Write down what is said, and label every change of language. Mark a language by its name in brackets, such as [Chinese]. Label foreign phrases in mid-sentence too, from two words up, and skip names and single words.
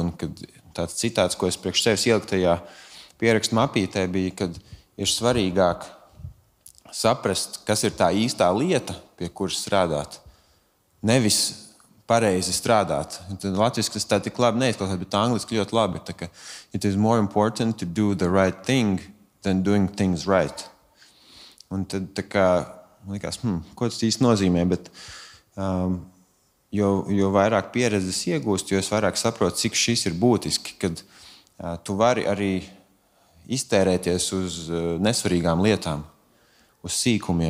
[Latvian] Un kad tāds citāts, ko es priekš sevis ieliku tajā pierakstu mapītē, bija, kad ir svarīgāk saprast, kas ir tā īstā lieta, pie kuras strādāt. Nevis pareizi strādāt. Latviski tas tā tik labi neizklausās, bet angliski ļoti labi. [English] It is more important to do the right thing than doing things right. [Latvian] Un tad man likās, ko tas īsti nozīmē, bet jo vairāk pieredzes iegūst, jo es vairāk saprotu, cik šis ir būtiski, kad tu vari arī iztērēties uz nesvarīgām lietām, uz sīkumiem.